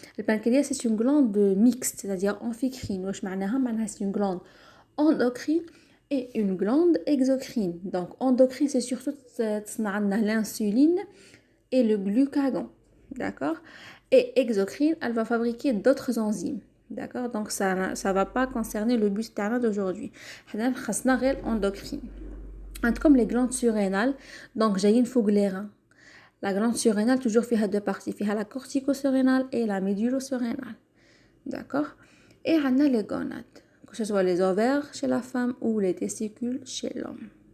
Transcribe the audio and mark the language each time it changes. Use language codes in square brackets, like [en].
[fr] Le pancréas c'est une glande mixte, c'est-à-dire amphicrine. [ar] واش معناها [fr] c'est une glande endocrine et une glande exocrine. Donc endocrine c'est surtout l'insuline et le glucagon. D'accord? Et exocrine, elle va fabriquer d'autres enzymes. D'accord? Donc ça va pas concerner le but d'aujourd'hui. [ar] حنا خاصنا غير endocrine. [fr] Comme les glandes surrénales, donc j'ai une fougue les reins. La glande surrénale, toujours fait deux parties. Il y a la cortico-surrénale et la médullo-surrénale. D'accord? Et on a les gonades, que ce soit les ovaires chez la femme ou les testicules chez l'homme.